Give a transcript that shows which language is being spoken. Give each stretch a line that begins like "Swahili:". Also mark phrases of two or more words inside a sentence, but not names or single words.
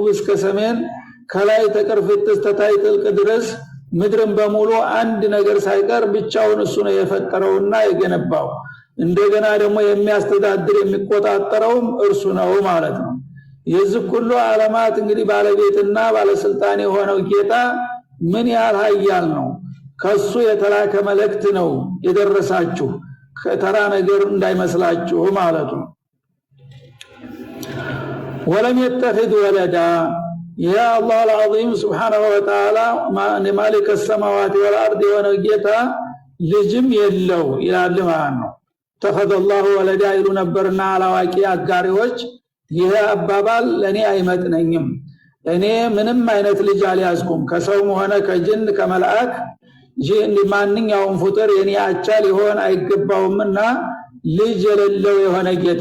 Amharic: እስከ ሰሜን ከላይ ተቀርፍት እስከ ታይ ጥልቅ ድረስ ምድርን በሙሉ አንድ ነገር ሳይቀር ብቻውን እሱ ነው የፈጠረውና የገነባው እንደገና ደግሞ የሚያስተዳድር የሚቆጣጠረውም እርሱ ነው ማለት ነው የዚህ ሁሉ ዓለማት እንግዲህ ባለቤትና ባለስልጣን የሆነው ጌታ ምን ያህል ኃያል ነው ከሱ የተላከ መልእክት ነው የደረሳችሁ ከተራ ነገር እንዳይመስላችሁ ማለት ነው
Arabic: ولم يتخذ ولدا يا الله العظيم سبحانه وتعالى مالك السماوات والارض ونجيتا
Amharic: ልጅም የለው ይላል ማለት ነው
Arabic: ተخذ الله ولدا
Amharic: ይሉ ነበርና አላዋቂ አጋሪዎች ይሄ አባባል ለኔ አይመጥነኝም እኔ ምንም አይነት ልጅ አልያዝኩም ከሰውም ሆነ ከጅን ከመላእክ ጂን ማንኛውም ፍጡር የኔ አቻ ሊሆን አይገባውምና ልጅ የሌለው የሆነ ጌታ